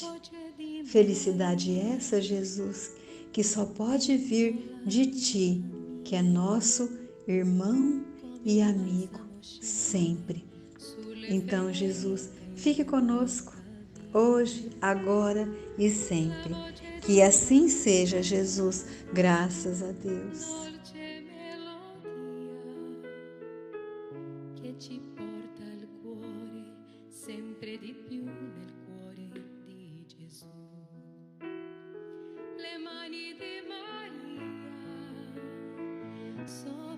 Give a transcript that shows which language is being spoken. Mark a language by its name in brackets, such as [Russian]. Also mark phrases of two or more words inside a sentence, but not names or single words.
[Portuguese] Felicidade essa, Jesus, que só pode vir de Ti, que é nosso irmão e amigo sempre. Então, Jesus, fique conosco, hoje, agora e sempre. Que assim seja, Jesus, graças a Deus. [Italian] Che ci porta al cuore sempre di più nel cuore di Gesù. Le mani di Maria